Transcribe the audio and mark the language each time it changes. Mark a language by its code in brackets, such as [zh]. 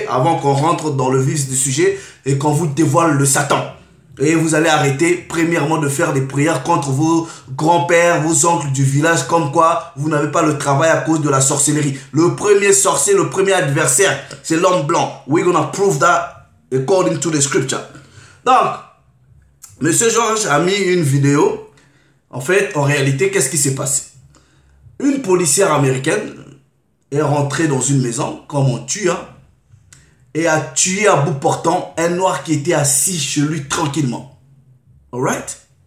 [fr] Avant qu'on rentre dans le vif du sujet et qu'on vous dévoile le Satan. Et vous allez arrêter, premièrement, de faire des prières contre vos grands-pères, vos oncles du village, comme quoi vous n'avez pas le travail à cause de la sorcellerie. Le premier sorcier, le premier adversaire, c'est l'homme blanc. [en] We're gonna prove that according to the scripture. [fr] Donc, Monsieur Georges a mis une vidéo. En fait, en réalité, qu'est-ce qui s'est passé? Une policière américaine est rentrée dans une maison, comme on tue, hein, et a tué à bout portant un noir qui était assis chez lui tranquillement. Alright?